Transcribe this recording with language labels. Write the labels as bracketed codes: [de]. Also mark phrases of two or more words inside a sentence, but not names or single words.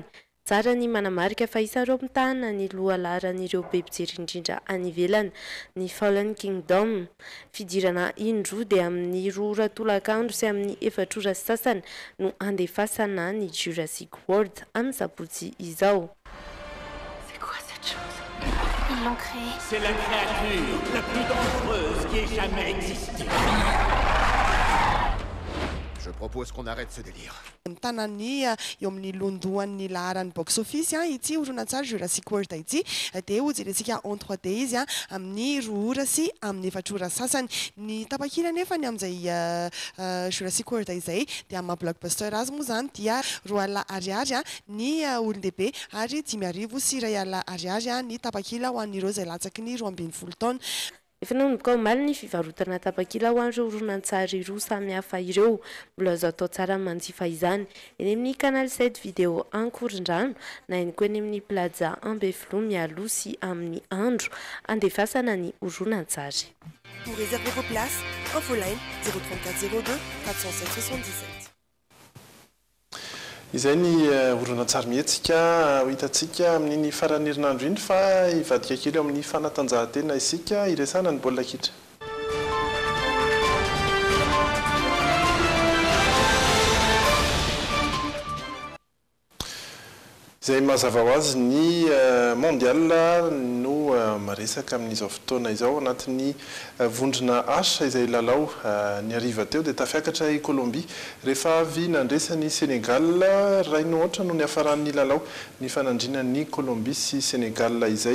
[mg] Tsara ny manamarika fa isareo mitahana ny lohalaran'ireo be mpijery indrindra any ivelany ny Fallen Kingdom. Fidirana indroa dia amin'ny 2 ora tolakandro sy amin'ny 4 ora sasany no andefasana ny Jurassic World amin'ny sabotsy izao. [fr] C'est quoi cette chose? Ils l'ont créée. C'est la créature la plus dangereuse qui ait jamais existé. Je propose qu'on arrête ce délire. [mg] Tanany eo amin'ny londoan'ny laharan'ny [en] box office [mg] ity horonan-tsary Jurassic World ity dia hojerentsika [fr] en 3D [mg] izy amin'ny 2 ora sy amin'ny 4 ora sasany. Ny tapakila nefa ny amin'izay Jurassic World izay dia amin'ny blockbuster azy moa zany dia 2 alina ariary ny olon-dehibe ary 5 arivo sy 2 alina ariary ny tapakila ho an'ireo izay latsaky ny 12 taona. efa nanomboka omaly ny fivarotana tapakila ho an'ireo horonan-tsary roa samihafa ireo. Mbola azo atao tsara manjifa izany eny amin'ny canal 7 vidéo Ankorondrano na eny koa eny amin'ny plaza Ambefilo mialoha sy amin'ny andro andefasana ny horonan-tsary. [fr] Pour réserver vos places, infoline 034 02 407 77. [mg] Izay ny horonan-tsary mihetsika hitantsika amin'iny farany herinandro iny fa ivadika kely amin'ny fanatanjahantena isika iresana ny baolina kitra. Izay mazava ho azy ny mondial no maresaka amin'izao fotoana izao anatin'ny vondrona H izay lalao ny hariva teo dia tafiakatra i Colombie rehefa avy nandresa ny Senegal ray ny ohatra no ny hafaran'ny lalao ny fanandrinan'ny Colombie sy Senegal izay.